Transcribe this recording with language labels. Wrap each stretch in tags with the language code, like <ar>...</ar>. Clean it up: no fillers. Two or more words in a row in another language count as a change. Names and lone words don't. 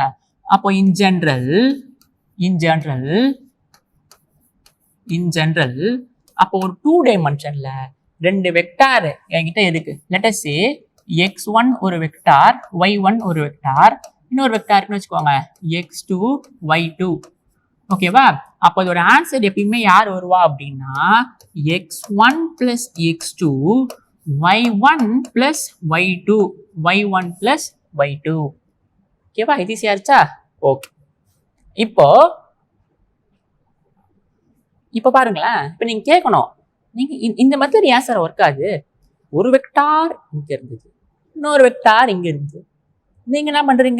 <ta>அப்போ</ta> <en>in general</en> <ta>அப்போ ஒரு 2 டைமென்ஷன்ல 2 வெக்டார் என்கிட்ட இருக்கு.</ta> <en>let us say</en> <ta>x1 ஒரு வெக்டார், y1 ஒரு வெக்டார், இன்னொரு வெக்டார் இருக்குன்னு வச்சுக்கோங்க x2 y2. ஓகேவா? அப்போ இதோட ஆன்சர் எப்பயுமே யார் வருவா அப்படின்னா x1 plus x2 y1 plus y2 y1 plus y2. ஓகேவா? இது ஈஸியா இருச்சா? ஓகே, இப்போ பாருங்களேன். இப்போ நீங்க கேட்கணும், நீங்க இந்த மெத்தட் ஏன் சார் ஒர்க் ஆகுது? ஒரு வெக்டார் இங்க இருந்தது, இன்னொரு வெக்டார் இங்க இருந்தது. நீங்க என்ன பண்றீங்க?</ta>